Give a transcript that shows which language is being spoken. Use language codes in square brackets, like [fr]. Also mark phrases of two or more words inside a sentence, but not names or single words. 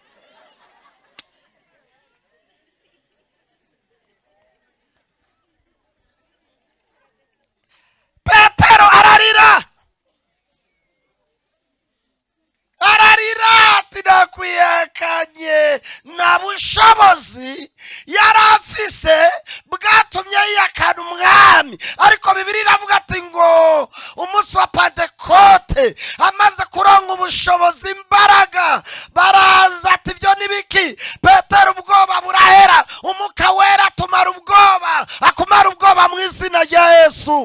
[rn] Petero ararira, ararira ati nakwiyakanye. Nta bushobozi yari afise bwatumye yiyakana umwami. Ariko Bibiliya iravuga ati ngo umunsi wa Pentekote amaze kuronka ubushobozi, imbaraga, baraza ati ibyo nibiki? Petero ubwoba burahera, umwuka wera atumara ubwoba, akumara ubwoba mu izina rya Yesu.